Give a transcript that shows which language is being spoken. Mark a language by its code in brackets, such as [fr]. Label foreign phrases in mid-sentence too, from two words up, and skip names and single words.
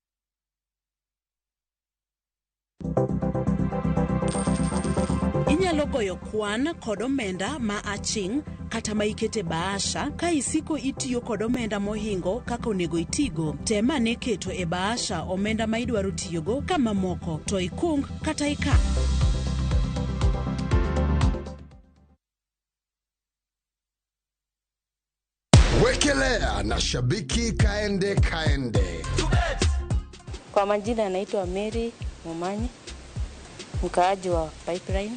[luo] Inyalo ipuoyo kwan kod omenda ma aching' kata ma ikete bahasha. Ka isiko itiyo kod omenda mohingo kaka onego itigo, tema ne keto e bahasha omenda ma idwaro tiyogo ka mamoko to ikung kata ika. [sw] Wekelea na shabiki kaende. Kwa majina naitwa Mary Mumanyi, mkaaji wa Pipeline.